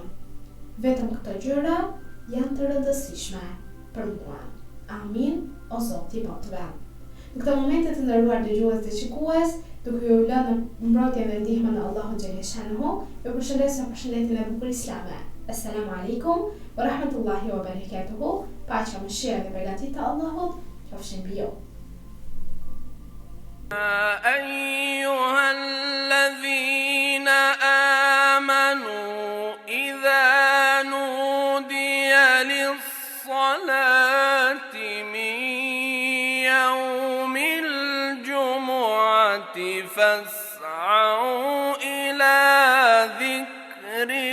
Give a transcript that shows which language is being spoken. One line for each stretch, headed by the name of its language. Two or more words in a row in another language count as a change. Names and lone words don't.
Albanian: Vetëm këto gjëra janë të rëndësishme për mua. Amin, o Zoti i botëve. Në këtë momente të nderuar dëgjues dhe shikues, duke ju lënë në mbrojtjen dhe ndihmën e Allahut xhaleshanuhu, ju përshëndes në përshëndetjen e bukur islame.
Arabic: السلام عليكم ورحمة الله وبركاته.
Albanian: Paqja, mëshira dhe beqatia e Allahut qofshin mbi ju.
Arabic: أيها الذين آمنوا إذا نودي للصلاة من يوم الجمعة فاسعوا إلى ذكر